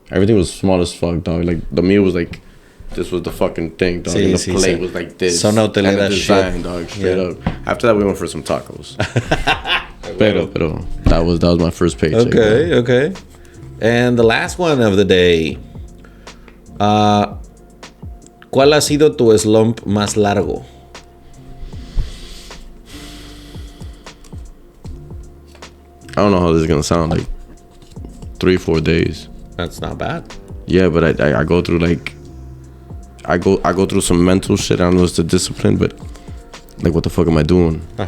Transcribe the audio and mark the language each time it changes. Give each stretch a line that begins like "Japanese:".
English: Everything was small as fuck, dog. Like the meal was like, this was the fucking thing, dog. And the plate was like this. So no and the design, dog. Straight up. After that, we went for some tacos. pero that was my first paycheck. Okay, dog. Okay. And the last one of the day.
Spanish: ¿Cuál ha sido tu slump más largo?
English: I don't know how this is gonna sound. Like 3-4 days. That's not bad. Yeah, but I go through like I go through some mental shit. I don't know if it's the discipline, but like what the fuck am I doing?